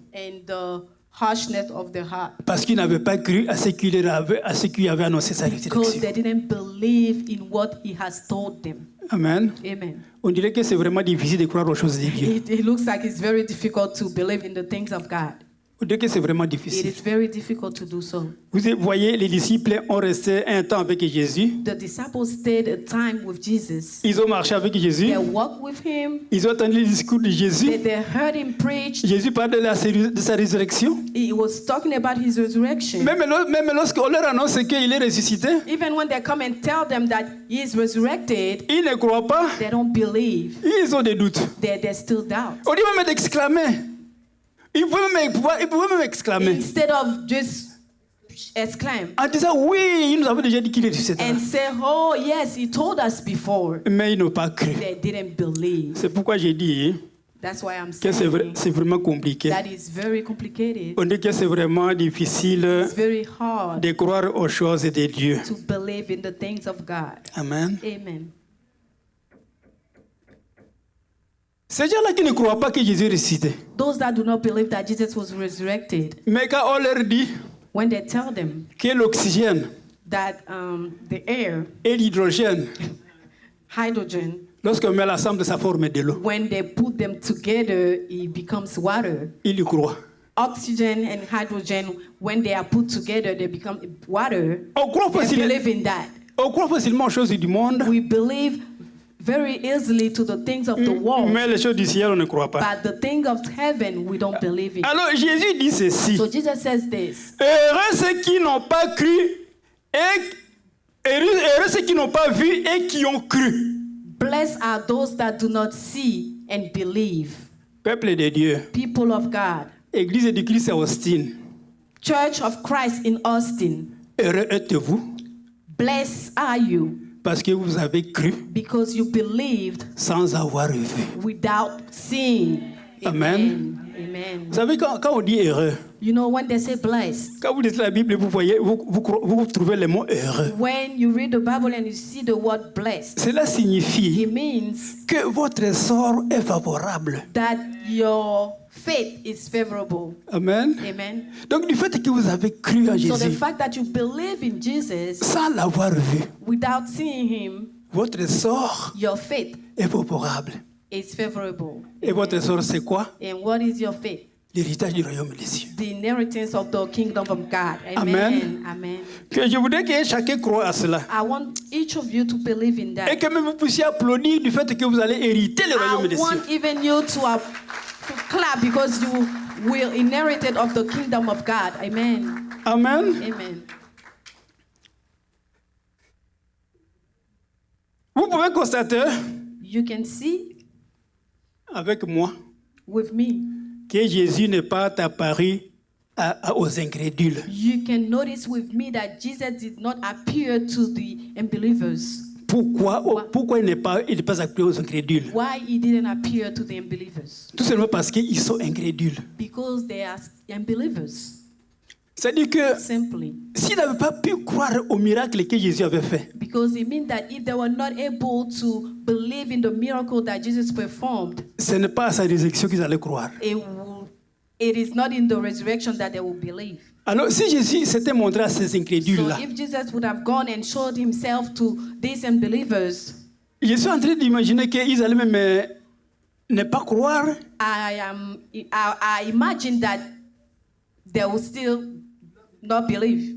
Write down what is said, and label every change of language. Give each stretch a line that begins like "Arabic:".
English: and the harshness of their heart,
French: parce qu'ils n'avaient pas cru à ce qu'il avait annoncé sa
English: because
French: résurrection.
English: they didn't believe in what he has told them.
French: Amen.
English: Amen.
French: On dirait que c'est vraiment difficile de croire aux choses de Dieu.
English: It looks like it's very difficult to believe in the things of God.
French: On dirait que c'est vraiment
English: It
French: difficile.
English: is very difficult to do so.
French: Vous voyez, les disciples ont resté un temps avec Jésus.
English: The disciples stayed a time with Jesus.
French: Ils ont marché avec Jésus.
English: They walked with him.
French: Ils ont entendu le discours de Jésus.
English: They heard him preach.
French: Jésus parle de sa résurrection.
English: He was talking about his resurrection.
French: Même lorsqu'on leur annonce qu'il est ressuscité,
English: Even when they come and tell them that he is resurrected,
French: ils ne croient pas.
English: they don't believe.
French: Ils ont des doutes.
English: They still doubt.
French: On dit même d'exclamer. Ils pouvaient même exclamer.
English: Instead of just exclaim
French: En disant, oui, il nous avait déjà dit qu'il est ressuscité.
English: and say, oh yes, he told us before.
French: Mais ils n'ont pas cru.
English: They didn't believe.
French: C'est pourquoi j'ai dit
English: That's why I'm
French: que
English: saying
French: c'est vraiment compliqué.
English: that is very complicated.
French: On dit que c'est vraiment difficile
English: It's very hard
French: de croire aux choses de Dieu.
English: to believe in the things of God.
French: Amen.
English: Amen.
French: Ces gens-là qui ne croient pas que Jésus est ressuscité.
English: Those that do not believe that Jesus was resurrected,
French: Mais quand on leur dit
English: when they tell them
French: que l'oxygène
English: that the air,
French: et l'hydrogène,
English: hydrogen,
French: lorsqu'on met l'ensemble, ça forme de l'eau,
English: when they put them together, it becomes water.
French: ils y croient.
English: Oxygen and hydrogen, when they are put together, they become water.
French: On croit
English: They
French: facilement,
English: believe in that.
French: on croit facilement aux choses du monde,
English: We believe very easily to the things of the world,
French: mais les choses du ciel, on ne croit pas.
English: but the things of heaven, we don't believe in.
French: Alors Jésus dit ceci.
English: So Jesus says this:
French: Heureux ceux qui n'ont pas cru et heureux ceux qui n'ont pas vu et qui ont cru.
English: Blessed are those that do not see and believe.
French: Peuple de Dieu,
English: People of God,
French: Église du Christ à Austin,
English: Church of Christ in Austin,
French: heureux êtes-vous
English: blessed are you
French: parce que vous avez cru
English: because you believed
French: sans avoir vu.
English: without seeing.
French: Amen.
English: Amen.
French: Vous savez, quand on dit heureux,
English: You know, when they say blessed,
French: quand vous lisez la Bible, vous trouvez le mot heureux.
English: when you read the Bible and you see the word blessed,
French: Cela signifie
English: it means
French: que votre sort est favorable.
English: that your faith is favorable.
French: Amen.
English: Amen.
French: Donc, du fait que vous avez cru en
English: So the
French: Jésus
English: fact that you believe in Jesus
French: sans l'avoir vu,
English: without seeing him,
French: votre sort
English: your faith
French: est favorable.
English: is favorable.
French: Et votre sort, c'est quoi?
English: And what is your faith?
French: l'héritage du royaume des cieux.
English: the inheritance of the kingdom of God.
French: Amen.
English: Amen.
French: Que je voudrais que chacun croie à cela.
English: I want each of you to believe in
French: Et
English: that.
French: que même vous puissiez applaudir du fait que vous allez hériter le royaume
English: I
French: des cieux.
English: want even you to clap because you will inherit it of the kingdom of God.
French: Amen.
English: Amen. Amen.
French: Vous pouvez constater
English: You can see
French: avec moi
English: with me.
French: que Jésus n'est pas apparu aux incrédules.
English: You can notice with me that Jesus did not appear to the unbelievers.
French: Pourquoi il n'est pas apparu aux incrédules?
English: Why he didn't appear to the unbelievers?
French: Tout simplement parce qu'ils sont incrédules.
English: Because they are unbelievers.
French: C'est-à-dire que
English: Simply.
French: s'ils n'avaient pas pu croire au miracle que Jésus avait fait,
English: Because it means that if they were not able to believe in the miracle that Jesus performed,
French: ce n'est pas à sa résurrection qu'ils allaient croire.
English: it is not in the resurrection that they will believe.
French: Alors, si Jésus s'était montré à ces
English: So
French: incrédules-là,
English: if Jesus would have gone and showed himself to these unbelievers,
French: je suis en train d'imaginer qu'ils allaient même ne pas croire.
English: I imagine that they will still not believe.